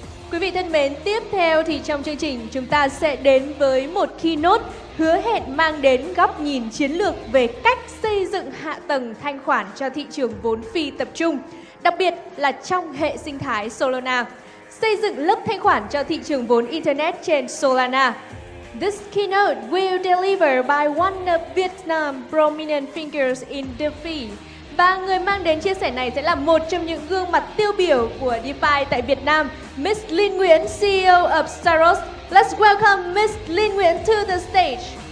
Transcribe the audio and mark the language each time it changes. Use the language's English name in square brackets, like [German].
[Vietnamese] Quý vị thân mến, tiếp theo thì trong chương trình chúng ta sẽ đến với một keynote hứa hẹn mang đến góc nhìn chiến lược về cách xây dựng hạ tầng thanh khoản cho thị trường vốn phi tập trung, đặc biệt là trong hệ sinh thái Solana. Xây dựng lớp thanh khoản cho thị trường vốn Internet trên Solana. [English] This keynote will delivered by one of Vietnam's prominent figures in DeFi. [Vietnamese] Và người mang đến chia sẻ này sẽ là một trong những gương mặt tiêu biểu của DeFi tại Việt Nam, Miss Linh Nguyễn, [English] CEO of Saros. Let's welcome Miss Linh Nguyễn to the stage.